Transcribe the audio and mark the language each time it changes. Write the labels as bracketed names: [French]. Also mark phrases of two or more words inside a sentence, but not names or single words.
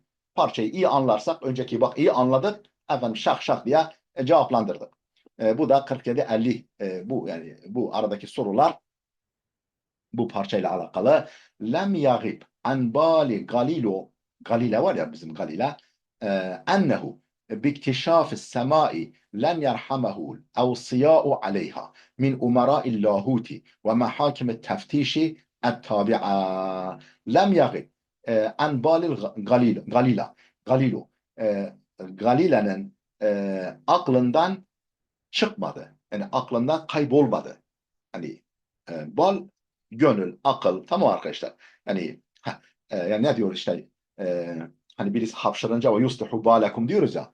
[Turkish] Parçayı iyi anlarsak, önceki bak iyi anladık. Efendim şak şak diye cevaplandırdık. Bu da 47-50. Bu yani bu aradaki sorular bu parçayla alakalı. [Arabic] لم يغب عن بال غاليليو. [Turkish] Galile var ya bizim Galile. [Arabic] Ennehu باكتشاف السماء لن يرحمه الأوصياء عليها من أمراء اللاهوت ومحاكم التفتيش التابعة لم يغب عن بال [Turkish] Galile'nin aklından çıkmadı. Yani aklından kaybolmadı. Hani bal, gönül, akıl. Tamam arkadaşlar. Yani yani ne diyor işte hani birisi hapşırınca ve [Arabic] يصلح بالكم [Turkish] diyoruz ya.